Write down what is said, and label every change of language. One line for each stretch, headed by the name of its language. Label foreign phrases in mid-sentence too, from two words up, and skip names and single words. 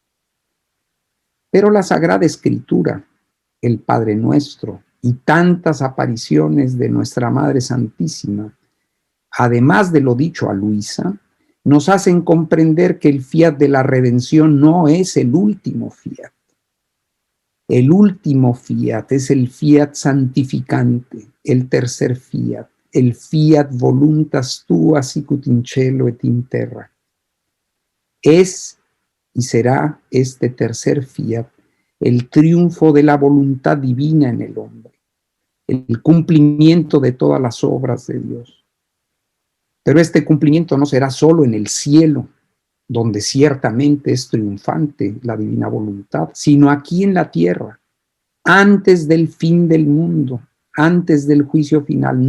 Spanish: Pero la Sagrada Escritura, el Padre Nuestro y tantas apariciones de nuestra Madre Santísima, además de lo dicho a Luisa, nos hacen comprender que el fiat de la redención no es el último fiat. El último fiat es el fiat santificante, el tercer fiat, el
Latin: fiat voluntas tua sicut in cielo et in terra.
Spanish: Es y será este tercer fiat el triunfo de la voluntad divina en el hombre, el cumplimiento de todas las obras de Dios. Pero este cumplimiento no será solo en el cielo, donde ciertamente es triunfante la divina voluntad, sino aquí en la tierra, antes del fin del mundo, antes del juicio final.